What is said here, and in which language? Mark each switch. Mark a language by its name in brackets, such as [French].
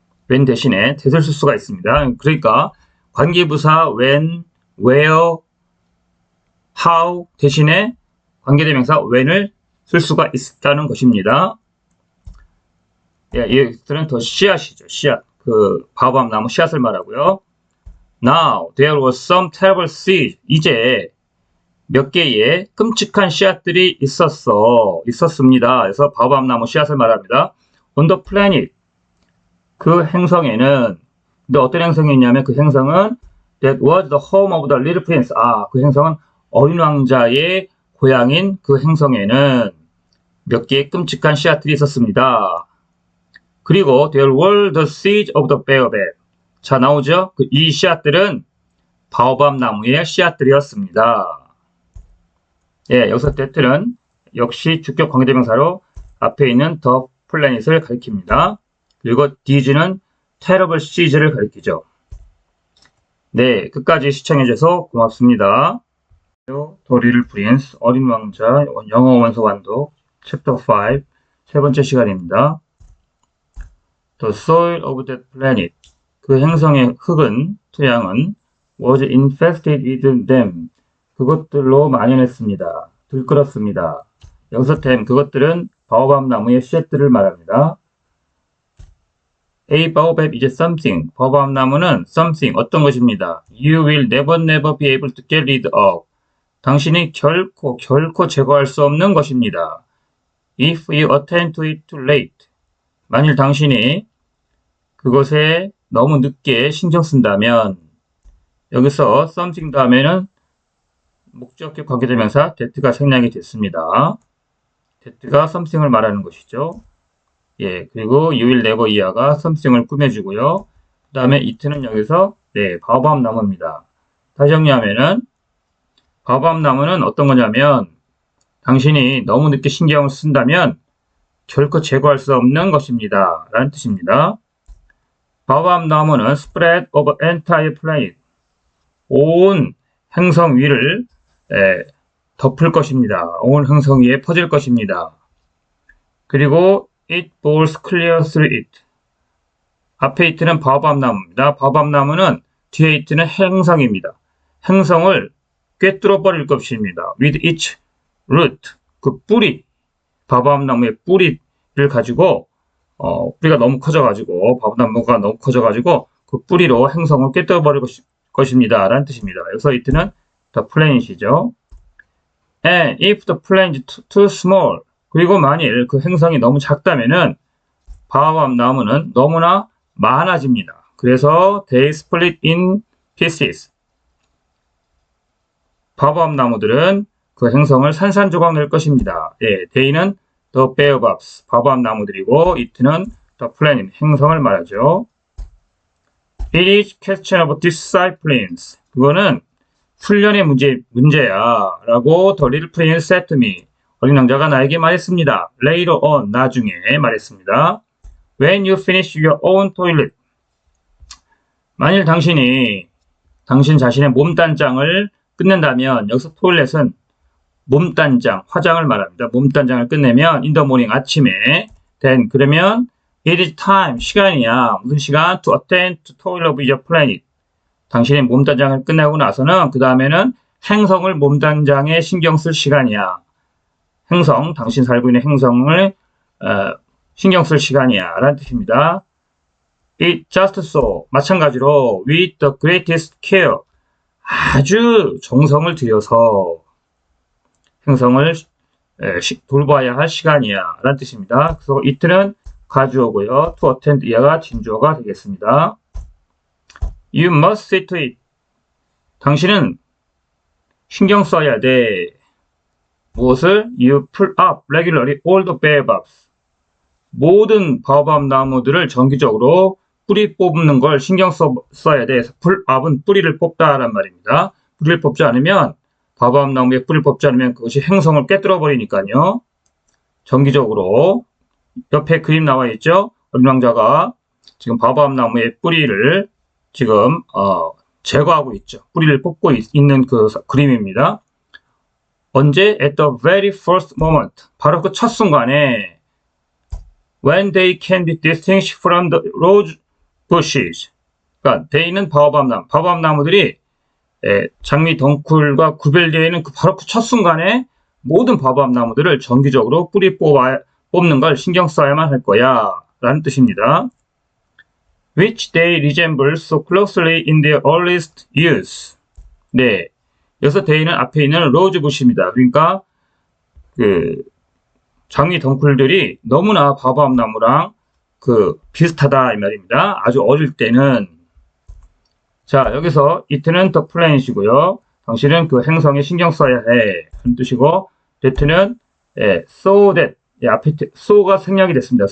[Korean] when 대신에 that을 쓸 수가 있습니다. 그러니까 관계부사 when, where, how 대신에 관계대명사 when을 쓸 수가 있다는 것입니다. 예, 이것들은 더 씨앗이죠. 씨앗. 바오밥 나무 씨앗을 말하고요. [English] Now there was some terrible seed. [Korean] 이제 몇 개의 끔찍한 씨앗들이 있었습니다. 그래서 바오밥 나무 씨앗을 말합니다. [English] On the planet. [Korean] 그 행성에는, 근데 어떤 행성이었냐면 그 행성은 [English] that was the home of the little prince. [Korean] 그 행성은 어린 왕자의 고향인 그 행성에는 몇 개의 끔찍한 씨앗들이 있었습니다. [English] 그리고 there were the seeds of the baobab. [Korean] 자, 나오죠? 이 씨앗들은 바오밥 나무의 씨앗들이었습니다. 예, 여기서 that는 역시 주격 관계대명사로 앞에 있는 the planet을 가리킵니다. 그리고 these는 terrible seeds를 가리키죠. 네, 끝까지 시청해주셔서 고맙습니다. The Little Prince, 어린 왕자, 영어 원서 완독, 챕터 5, 세 번째 시간입니다. [English] The soil of that planet. [Korean] 그 행성의 흙은, 토양은 [English] was infested with them. [Korean] 그것들로 만연했습니다. 들끓었습니다. 여기서 them, 그것들은 바오밥 나무의 씨앗들을 말합니다. [English] A baobab is something. [Korean] 바오밥 나무는 something, 어떤 것입니다. [English] You will never be able to get rid of. [Korean] 당신이 결코 제거할 수 없는 것입니다. [English] If you attend to it too late. [Korean] 만일 당신이 그것에 너무 늦게 신경 쓴다면, 여기서 something 다음에는 목적격 관계대명사 that가 생략이 됐습니다. that가 something을 말하는 것이죠. 예, 그리고 you will never 이하가 something을 꾸며주고요. 그 다음에 it는 여기서 바오밥 나무입니다. 다시 정리하면은 바오밥 나무는 어떤 거냐면 당신이 너무 늦게 신경을 쓴다면 결코 제거할 수 없는 것입니다. 라는 뜻입니다. 바오밥 나무는 [English] spread over entire planet. [Korean] 온 행성 위를 덮을 것입니다. 온 행성 위에 퍼질 것입니다. [English] 그리고 it bores clear through it. [Korean] 앞에 it는 바오밥 나무입니다. 바오밥 나무는 뒤에 it는 행성입니다. 행성을 꿰뚫어 버릴 것입니다. [English] with its root. [Korean] 그 뿌리, 바오밥 나무의 뿌리를 가지고 뿌리가 너무 커져가지고 바오밥 나무가 너무 커져가지고 그 뿌리로 행성을 꿰뚫어 버릴 것입니다. 라는 뜻입니다. 여기서 it는 the planet이죠. [English] And if the planet is too small. [Korean] 그리고 만일 그 행성이 너무 작다면은 바오밥 나무는 너무나 많아집니다. [English] 그래서 they split in pieces. [Korean] 바오밥 나무들은 그 행성을 산산조각 낼 것입니다. 예, they는 the baobabs, 바오밥 나무들이고 it는 the planet, 행성을 말하죠. [English] It is question of disciplines. [Korean] 그거는 훈련의 문제야 라고 [English] the little prince said to me. [Korean] 어린 왕자가 나에게 말했습니다. [English] Later on, [Korean] 나중에 말했습니다. [English] When you finish your own toilet. [Korean] 만일 당신 자신의 몸단장을 끝낸다면, 여기서 toilet은 몸단장, 화장을 말합니다. 몸단장을 끝내면 [English] in the morning, [Korean] 아침에 [English] then, [Korean] 그러면 [English] it is time, [Korean] 시간이야. 무슨 시간? [English] To attend to toil of your planet. [Korean] 당신의 몸단장을 끝내고 나서는 그 다음에는 행성을 몸단장에 신경 쓸 시간이야. 행성, 당신 살고 있는 행성을 신경 쓸 시간이야 라는 뜻입니다. [English] It just so [Korean] 마찬가지로 [English] with the greatest care [Korean] 아주 정성을 들여서 행성을 돌봐야 할 시간이야 라는 뜻입니다. 그래서 it는 가주어고요. to attend 이하가 진주어가 되겠습니다. [English] You must see to it. [Korean] 당신은 신경 써야 돼. 무엇을? [English] You pull up regularly all the baobabs. [Korean] 모든 바오밥 나무들을 정기적으로 뿌리 뽑는 걸 신경 써야 돼. pull up은 뿌리를 뽑다란 말입니다. 뿌리를 뽑지 않으면 바오밥 나무에 뿌리를 뽑지 않으면 그것이 행성을 꿰뚫어 버리니까요. 정기적으로 옆에 그림 나와 있죠. 어린 왕자가 지금 바오밥 나무의 뿌리를 지금 제거하고 있죠. 뿌리를 뽑고 있는 그 그림입니다. 언제? [English] At the very first moment. [Korean] 바로 그 첫 순간에 [English] when they can be distinguished from the rose bushes. [Korean] 그러니까 they는 바오밥 나무. 바오밥 나무들이 장미 덩쿨과 구별되어 있는 바로 그 첫 순간에 모든 바오밥 나무들을 정기적으로 뿌리 뽑는 걸 신경 써야만 할 거야 라는 뜻입니다. [English] Which they resemble so closely in their earliest years. [Korean] 네, 여기서 they는 앞에 있는 로즈부시입니다. 그러니까 그 장미 덩쿨들이 너무나 바오밥 나무랑 비슷하다 이 말입니다. 아주 어릴 때는. 자, 여기서 it는 the planet이고요. 당신은 그 행성에 신경 써야 해 하는 뜻이고, that는 so that 앞에 so가 생략이 됐습니다.